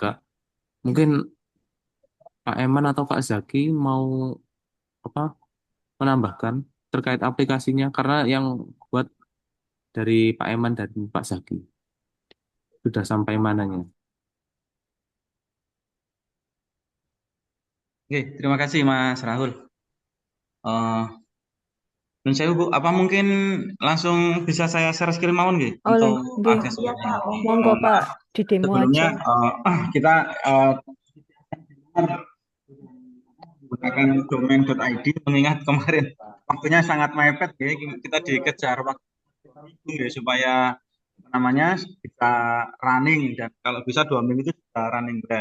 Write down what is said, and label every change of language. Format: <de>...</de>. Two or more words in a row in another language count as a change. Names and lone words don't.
<id>Mungkin Pak Eman atau Pak Zaki mau apa menambahkan terkait aplikasinya karena yang buat dari Pak Eman dan Pak Zaki. sudah sampai mananya. Oke, terima kasih Mas Rahul. Eh,</id> <jv>Nun sewu,</jv> <id>Bu, apa mungkin langsung bisa saya</id> <en>share screen</en> <jv>mawon nggih</jv> <id>Oleh, untuk nggih. akses Iya webnya? Pak, monggo. Monggo Pak, di demo Sebelumnya aja. kita menggunakan domain.id mengingat kemarin waktunya sangat mepet ya, kita dikejar waktu ya, supaya apa namanya bisa running, dan kalau bisa 2 minggu itu sudah</id> <en>running well.</en>